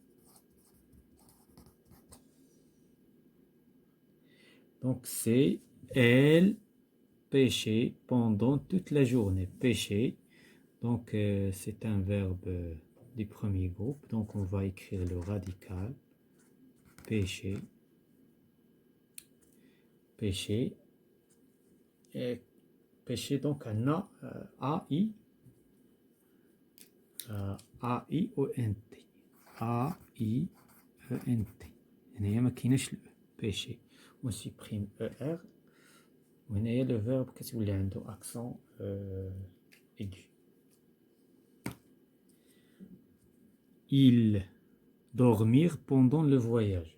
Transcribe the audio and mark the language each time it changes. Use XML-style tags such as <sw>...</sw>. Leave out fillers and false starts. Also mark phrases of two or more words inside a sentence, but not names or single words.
<fr>Donc c'est elle pêchait pendant toute la journée. Pêcher, donc c'est un verbe du premier groupe. Donc on va écrire le radical. Pêcher. Pêcher. Et pêcher donc un A-I. A-I-O-N-T. A-I-E-N-T.</fr> <ar>هنا ما كايناش</ar> <fr>pêcher. On supprime ER. وهنايا le verbe</fr> <ar>كتولي عنده</ar> <fr>accent aigu. Il dormir pendant le voyage.</fr>